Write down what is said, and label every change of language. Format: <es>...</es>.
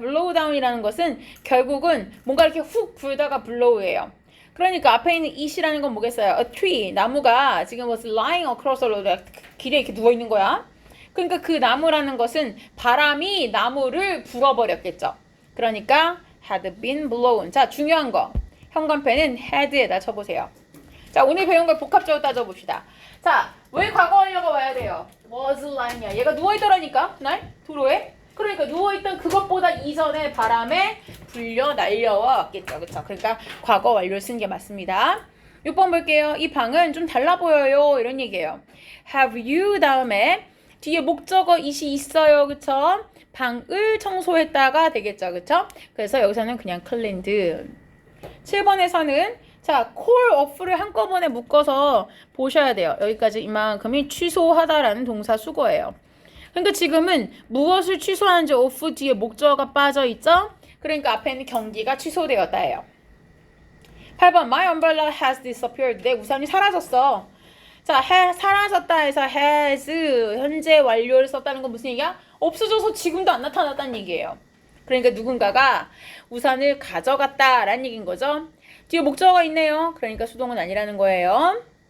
<ko>blow down이라는 것은 결국은 뭔가 이렇게 훅 불다가 blow예요. 그러니까 앞에 있는 it이라는 건 뭐겠어요?</ko> <en>A tree</en> <ko>나무가 지금</ko> <en>was lying across the road</en> <ko>길에 이렇게 누워 있는 거야. 그러니까 그 나무라는 것은 바람이 나무를 불어버렸겠죠. 그러니까</ko> <en>had been blown.</en> <ko>자, 중요한 거. 현관펜은 had에다 쳐보세요. 자, 오늘 배운 걸 복합적으로 따져봅시다. 자, 왜 과거 완료가 와야 돼요?</ko> <en>was lying이야.</en> <ko>얘가 누워있더라니까, 날 도로에. 그러니까 누워있던 그것보다 이전에 바람에 불려 날려와 왔겠죠. 그쵸? 그러니까 과거 완료를 쓴 게 맞습니다. 6번 볼게요. 이 방은 좀 달라 보여요. 이런 얘기예요.</ko> <en>have you</en> <ko>다음에 뒤에 목적어 it이 있어요. 그쵸? 방을 청소했다가 되겠죠. 그쵸? 그래서 여기서는 그냥 cleaned. 7번에서는 자, call off를 한꺼번에 묶어서 보셔야 돼요. 여기까지 이만큼이 취소하다라는 동사 수거예요. 그러니까 지금은 무엇을 취소하는지 off 뒤에 목적어가 빠져 있죠? 그러니까 앞에 있는 경기가 취소되었다예요.</ko> <en>8번 My umbrella has disappeared.</en> <ko>내 우산이 사라졌어. 자, 사라졌다 해서 has 현재 완료를 썼다는 건 무슨 얘기야? 없어져서 지금도 안 나타났다는 얘기예요. 그러니까 누군가가 우산을 가져갔다라는 얘기인 거죠. 뒤에 목적어가 있네요. 그러니까 수동은 아니라는 거예요.</ko>